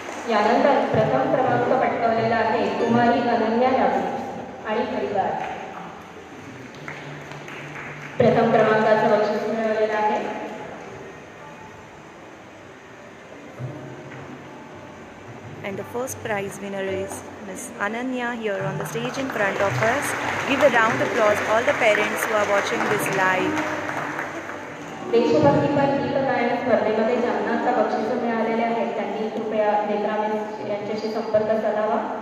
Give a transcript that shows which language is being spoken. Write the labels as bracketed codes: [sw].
[mr] यानंतर प्रथम क्रमांक पटकावलेला आहे कुमारी अनन्या यादव आणि परिवार. प्रथम क्रमांकाचं बक्षीस मिळवलेलं आहे. [en] And the first prize winner is Miss Ananya here on the stage in front of us. Give a round of applause all the parents who are watching this live. [mr] देशभक्तीपर गीत गायन स्पर्धेमध्ये ज्यांना आता बक्षीस मिळालेले आहेत त्यांनी कृपया नेत्रामेश यांच्याशी संपर्क साधावा.